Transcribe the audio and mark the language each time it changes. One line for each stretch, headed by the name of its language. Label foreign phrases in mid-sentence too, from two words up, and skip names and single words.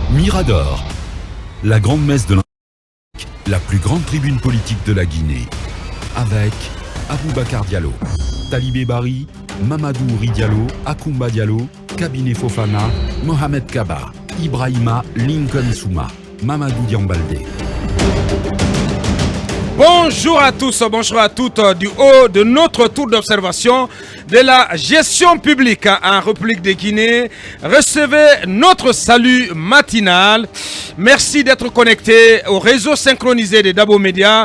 French: Mirador, la grande messe de l'Afrique, la plus grande tribune politique de la Guinée, avec Aboubacar Diallo, Talibé Bari, Mamadou Ouri Diallo, Akoumba Diallo, Kabiné Fofana, Mohamed Kaba, Ibrahima Lincoln Souma, Mamadou Diambaldé. Bonjour à tous, bonjour à toutes du haut de notre tour d'observation de la gestion publique en République de Guinée. Recevez notre salut matinal. Merci d'être connecté au réseau synchronisé de Dabo Média.